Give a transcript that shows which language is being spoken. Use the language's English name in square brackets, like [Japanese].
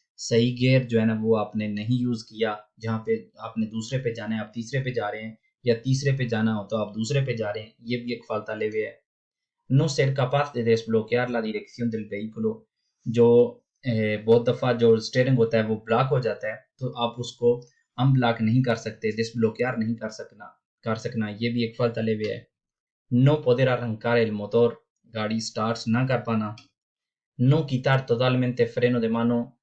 [Hindi] सही गियर जो है ना वो आपने नहीं यूज़ किया, जहाँ पे आपने दूसरे पे जाना है आप तीसरे पे जा रहे हैं, या तीसरे पे जाना हो तो आप दूसरे पे जा रहे हैं, ये भी एक falta leve है। [Spanish] no ser capaz de desbloquear la dirección del vehículo। [Hindi] जो बहुत दफ़ा जो स्टीयरिंग होता है वो ब्लॉक हो जाता है, तो आप उसको अनब्लॉक नहीं कर सकते, डिसब्लोकेयर नहीं कर सकना ये भी एक falta leve है। [Spanish] no poder arrancar el motor। [Hindi] गाड़ी स्टार्ट ना कर पाना। [Spanish] no quitar totalmente freno de mano।